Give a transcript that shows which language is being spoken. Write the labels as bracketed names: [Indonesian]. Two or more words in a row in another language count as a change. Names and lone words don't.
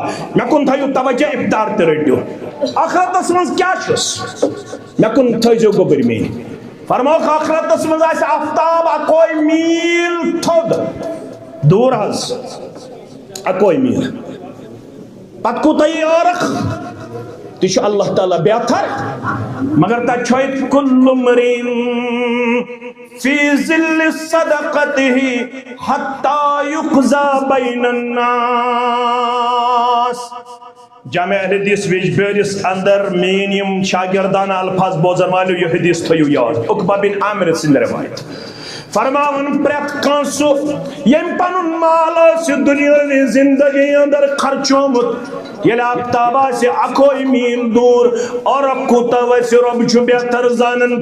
[Kashmiri] مےٚ کُن تھٲیِو توجہ افطار تہِ رٔٹِو. آخرتس منٛز کیٛاہ چھُس مےٚ کُن تھٲیزیو گوٚبٕرۍ میٖنۍ. فرموکھ آخرتس منٛز آسہِ آفتاب 1 میٖل تھوٚد دوٗر حظ 1 میٖل پتہٕ کوٗتاہ یی ٲرَکھ تہِ چھُ اللہ تعالیٰ بہتر مگر تتہِ چھُ اَتہِ [Arabic] کُلُّ امرئٍ فی ظِلِّ صدقتہ حتی یقضی بین الناس. [Kashmiri] جامع اہل حدیث ویجبیٲرِس اندر میٲنۍ یِم شاگردانہ الفاظ بوزن والیو یہِ حدیث تھٲیِو یاد. عقبہ بن عامر سٕنٛدۍ روایت. فرماوُن پرٛٮ۪تھ کانٛہہ سُہ ییٚمۍ پنُن مال آسہِ دُنیٲوی زندگی اندر خرچومُت ییٚلہِ آفتاب آسہِ 1 میٖل دوٗر عٲرق کوٗتاہ وسہِ رۄب چھُ بہتر زانان.